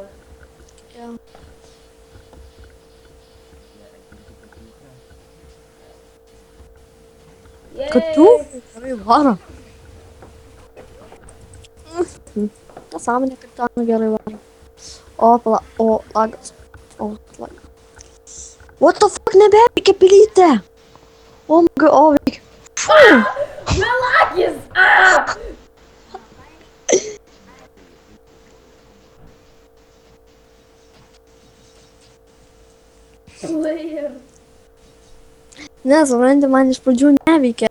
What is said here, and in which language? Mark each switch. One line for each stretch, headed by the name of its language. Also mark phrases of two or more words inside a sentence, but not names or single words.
Lithuanian: Jo. Kad tu gerai varo. Nesąmonė, kad ten gerai varo. O, pala, o, lagas. O, lagas.
English: What the fuck,
Lithuanian: nebeveikia pilytė. O,
English: my god,
Lithuanian: o, veikia. Melagis! Slayer. Nesupranti, man iš pradžių neveikia.